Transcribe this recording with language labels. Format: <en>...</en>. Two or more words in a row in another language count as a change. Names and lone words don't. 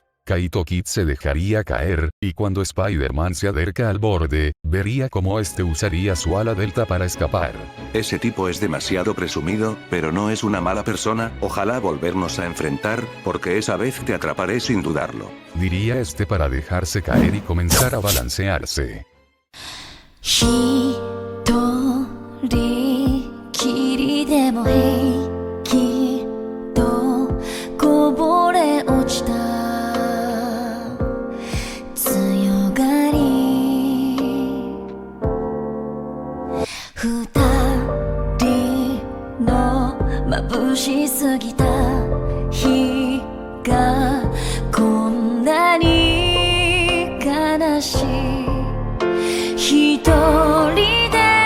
<es>Kaito Kid se dejaría caer, y cuando Spider-Man se acerca al borde, vería cómo este usaría su ala delta para escapar. Ese tipo es demasiado presumido, pero no es una mala persona, ojalá volvernos a enfrentar, porque esa vez te atraparé sin dudarlo. Diría este para dejarse caer y comenzar a balancearse.</es> <ja>一人きりでも平気とこぼれ落ちた強がり二人の眩しすぎた日がこんなに悲しい一人で</ja>